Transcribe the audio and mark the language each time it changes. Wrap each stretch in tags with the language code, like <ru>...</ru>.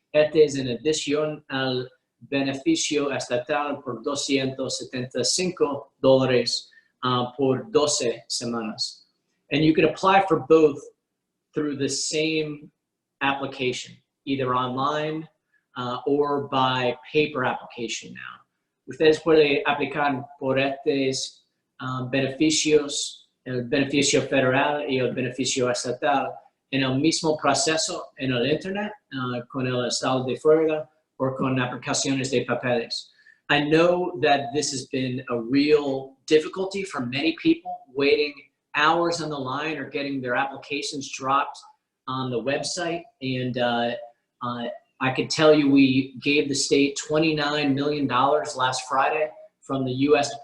<es>Este es en adición al beneficio estatal por $275 por 12 semanas.</es> <en>And you can apply for both through the same application, either online or by paper application now.</en> <es>Ustedes pueden aplicar por estos beneficios, el beneficio federal y el beneficio estatal, en el mismo proceso en el Internet, con el estado de Florida o con aplicaciones de papeles.</es> <en>I know that this has been a real difficulty for many people, waiting hours on the line or getting their applications dropped on the website. And I could tell you we gave the state $29 million last Friday from the U.S.</en>